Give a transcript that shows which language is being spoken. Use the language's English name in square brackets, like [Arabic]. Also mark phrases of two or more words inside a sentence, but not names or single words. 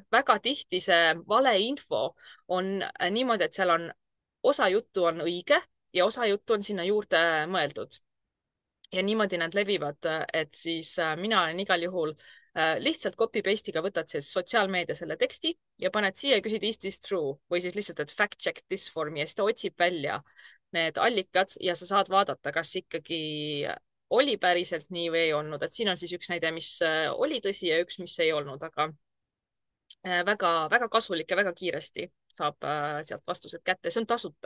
[Estonian] väga tihti see valeinfo on niimoodi, et seal on osa juttu on õige ja osa juttu on sinna juurde mõeldud. ja niimoodi nad levivad, et siis mina olen igal juhul lihtsalt [English] copy paste'iga [Estonian] võtad siis sotsiaalmeedia selle teksti ja paned siia ja küsid [English] is this true [Estonian] või siis lihtsalt, et [English] fact check this for me [Estonian] ja siis ta otsib välja need allikad ja sa saad vaadata, kas ikkagi oli päriselt nii või ei olnud, et siin on siis üks näide, mis oli tõsi ja üks, mis ei olnud, aga väga-väga kasulik ja väga kiiresti saab sealt vastused kätte, see on tasuta.